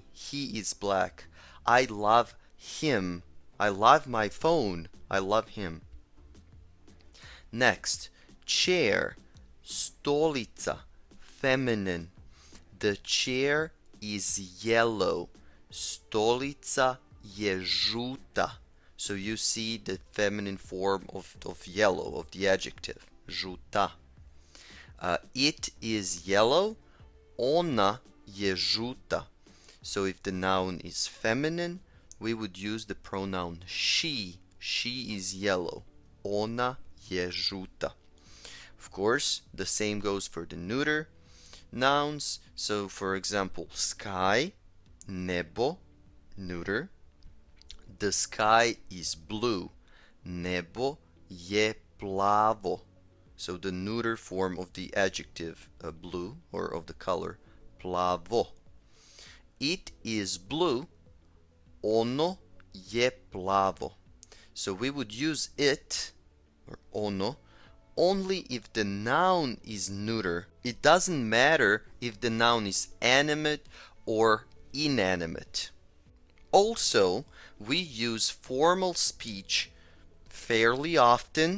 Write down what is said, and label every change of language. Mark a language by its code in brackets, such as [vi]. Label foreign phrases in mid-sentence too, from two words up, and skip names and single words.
[en] He is black. I love him. I love my phone. I love him. Next, chair, stolica, feminine. The chair is yellow. [sr] Stolica je žuta. [en] So you see the feminine form of yellow, of the adjective, žuta. It is yellow, [sr] ona je žuta. [en] So if the noun is feminine, we would use the pronoun she. She is yellow, [sr] ona je žuta. [en] Of course, the same goes for the neuter nouns. So for example, sky, nebo, neuter. The sky is blue, [sr] nebo je plavo. [en] So the neuter form of the adjective blue, or of the color, plavo. It is blue, [sr] ono je plavo. [en] So we would use it, or ono, only if the noun is neuter. It doesn't matter if the noun is animate or inanimate. Also, we use formal speech fairly often.